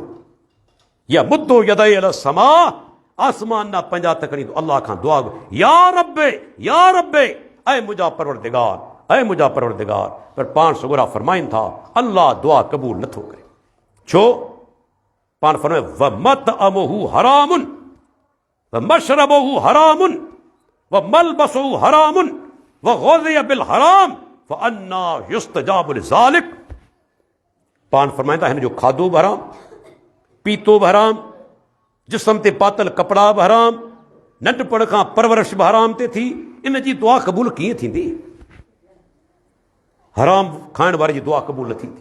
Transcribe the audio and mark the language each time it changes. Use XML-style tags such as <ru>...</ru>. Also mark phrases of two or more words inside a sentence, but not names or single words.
<ar>يمد يديه إلى السماء,</ar> <sd>आसमान ना पंहिंजा हथ खणी थो अल्लाह खां दुआ,</sd> <ar>يا ربِّ يا ربِّ,</ar> <sd>ऐं मुंहिंजा परवरदिगार, ऐं मुंहिंजा परवरदिगार। पर पाण सुगरा फरमाइनि था अल्लाह दुआ क़बूल नथो करे। छो? पाण फरमाए</sd> <ar>ومطعمه حرام ومشربه حرام وملبسه حرام وغذي بالحرام فأنى يستجاب لذلك.</ar> <sd>पाण फरमाइनि था हिन जो खाधो बि हराम, पीतो बि हराम, जिस्म ते पातल कपिड़ा बि हराम, नंढपण खां परवरिश बि हराम ते थी, इन जी दुआ क़बूल कीअं थींदी? हराम खाइण वारे जी दुआ क़बूल न थींदी।</sd>